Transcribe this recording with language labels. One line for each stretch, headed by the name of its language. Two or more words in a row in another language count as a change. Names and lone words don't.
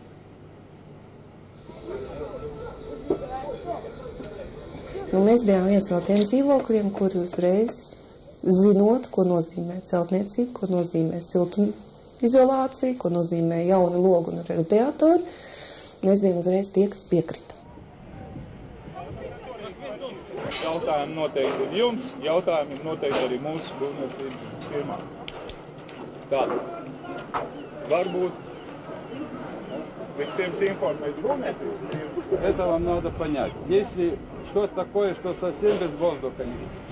Latvian: Mēs bijām viens no tiem dzīvokļiem, kuri uzreiz zinot, ko nozīmē celtniecība, ko nozīmē siltumizolācija, ko nozīmē jauni logi un radiatori, mēs bijām uzreiz tie, kas piekrita. Jautājumi noteikti ir jums, jautājumi ir noteikti arī mūsu būvniecības firmā. Tātad, varbūt vispirms informēt būvniecības firmas.
Russian: Это вам надо понять. Если что-то такое, что совсем без воздуха нет.